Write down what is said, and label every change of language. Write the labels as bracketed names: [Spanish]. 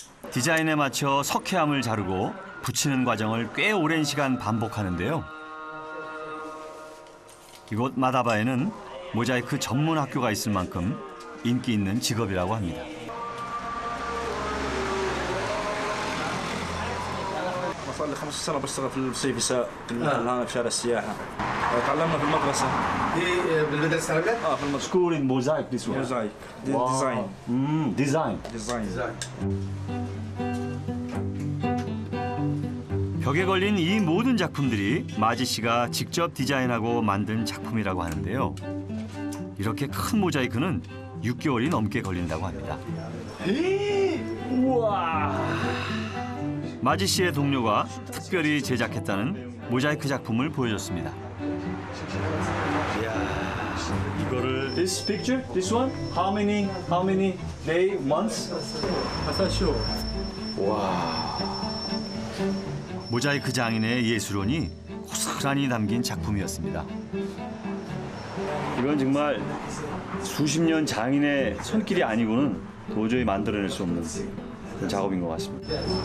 [Korean] 디자인에 맞춰 석회암을 자르고 붙이는 과정을 꽤 오랜 시간 반복하는데요. 이곳 마다바에는 모자이크 전문 학교가 있을 만큼 인기 있는 직업이라고 합니다. [Arabic] صار لي 15 سنة بشتغل في السيفيسات هنا في شارع السياحة. تعلمنا في المدرسة. بالمدرسة العربية؟ في المدرسة. [English] School in mosaic this one. [Arabic] موزايك. [English] Wow. [Arabic] ديزاين. [English] Design. [Korean] 벽에 걸린 이 모든 작품들이 마지 씨가 직접 디자인하고 만든 작품이라고 하는데요. 이렇게 큰 모자이크는 6개월이 넘게 걸린다고 합니다. 우와. 마지 씨의 동료가 특별히 제작했다는 모자이크 작품을 보여줬습니다. 이거를 [English] This picture, this one, how many day, months? [Korean] 모자이크 장인의 예술원이 고스란히 담긴 작품이었습니다. 이건 정말 수십 년 장인의 손길이 아니고는 도저히 만들어낼 수 없는 그런 작업인 것 같습니다.